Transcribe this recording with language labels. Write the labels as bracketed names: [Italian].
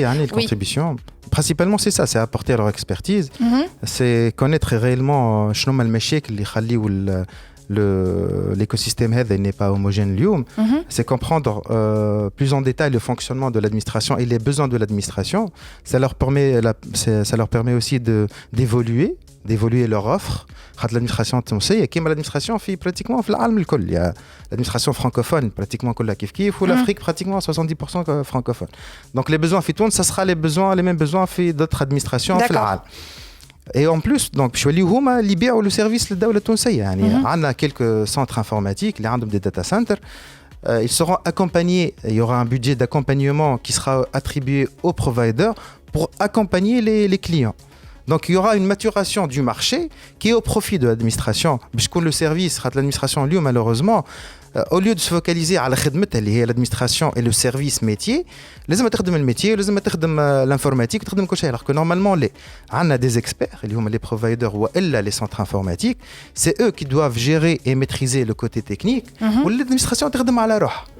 [French] يعني الكونتريبيسيون principalement c'est ça, c'est apporter leur expertise, c'est connaître réellement [Arabic] شنو هما المشاكل اللي يخليوا [French] l'écosystème هذا n'est pas homogène اليوم. C'est comprendre plus en détail le fonctionnement de l'administration et les besoins de l'administration. Ça leur permet aussi d'évoluer leur offre. [Arabic] L'administration التونسية كيما l'administration في pratiquement في العالم الكل. [French] Il y a l'administration francophone pratiquement [Arabic] كلها كيف [French] ou l'Afrique pratiquement 70% francophone. Donc les besoins [Arabic] في تونس [French] ça sera les mêmes besoins في d'autres administrations في العالم. Et en plus, donc, [Arabic] باش يوليو هما اللي يبيعوا لو سيرفيس للدولة التونسية. يعني عندنا [French] quelques centres informatiques [Arabic] اللي عندهم [French] des data centers. Ils seront accompagnés, il y aura un budget d'accompagnement qui sera attribué aux providers pour accompagner les clients. Donc il y aura une maturation du marché qui est au profit de l'administration. Puisque le service, l'administration malheureusement, au lieu de se focaliser [Arabic] على خدمتها اللي هي [French] l'administration et le service métier, [Arabic] لازم تخدم الميتي ولازم تخدم [French] l'informatique [Arabic] وتخدم كل شيء. [French] Alors que normalement les عندنا des experts اللي هما les providers وإلا les centres informatiques, c'est eux qui doivent gérer et maîtriser le côté technique والadministration [Arabic] تخدم على روحها.